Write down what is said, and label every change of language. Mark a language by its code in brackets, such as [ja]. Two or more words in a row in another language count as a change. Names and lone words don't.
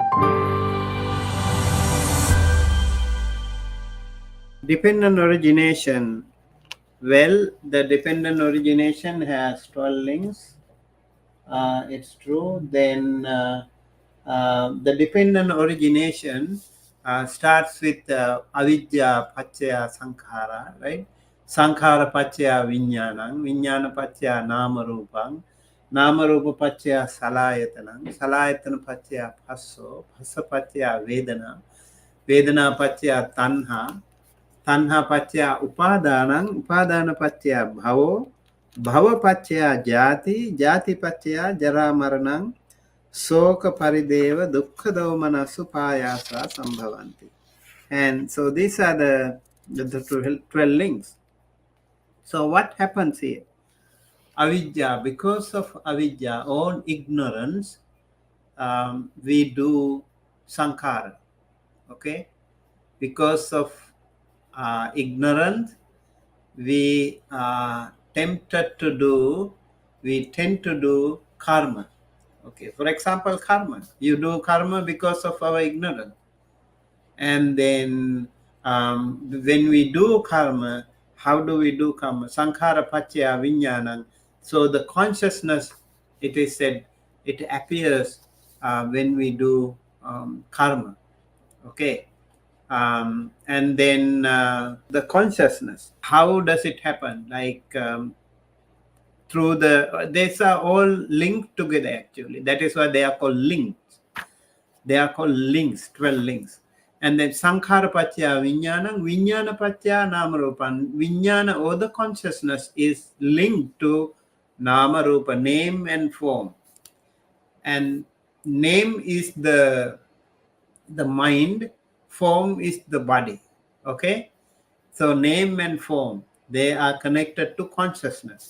[en] Dependent origination. Well, the dependent origination has 12 links. It's true. Then the dependent origination starts with [pi] avidya paccaya sankhara, [en] right? [pi] Sankhara paccaya viññāṇaṃ, viññāna paccaya nama rūpaṃ, nama rūpa paccaya salayatanaṃ, salayatana paccaya phasso, phassa paccaya vedana, vedana paccaya tanha, tanha paccaya upadānaṃ, upadāna paccaya bhavo, bhava paccaya jati, jati paccaya jara maranaṃ, soka parideva dukkha domanasu pāyāsā sambhavanti. [en] And so these are the 12 links. So what happens here? Avidya, because of avidya, or ignorance, we do sankhara. Okay? Because of ignorance, we tend to do karma. Okay, for example, karma. You do karma because of our ignorance. And then when we do karma, how do we do karma? [pi] Sankhara paccaya viññāṇaṃ. [en] So the consciousness, it is said, it appears when we do karma. Okay. And then the consciousness, how does it happen? Like through these are all linked together actually. That is why they are called links. They are called links, 12 links. And then [pi] sankhara paccaya viññāṇaṃ, viññāna paccaya nama rūpaṃ. [en] Viññāna, or the consciousness, is linked to [pi] nama rūpa, [en] name and form. And name is the mind, form is the body. Okay, so name and form, they are connected to consciousness.